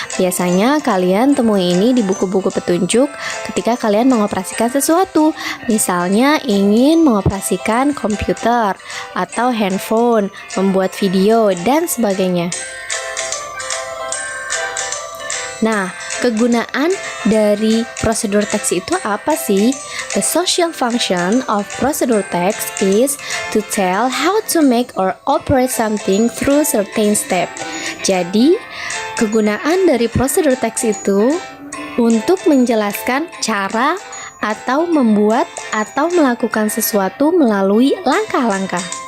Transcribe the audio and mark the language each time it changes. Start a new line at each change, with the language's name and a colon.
Indonesian: Biasanya kalian temui ini di buku-buku petunjuk ketika kalian mengoperasikan sesuatu. Misalnya ingin mengoperasikan komputer atau handphone, membuat video, dan sebagainya. Nah, kegunaan dari prosedur teks itu apa sih?
English: The social function of procedure text is to tell how to make or operate something through certain step.
Indonesian: Jadi, kegunaan dari prosedur teks itu untuk menjelaskan cara atau membuat atau melakukan sesuatu melalui langkah-langkah.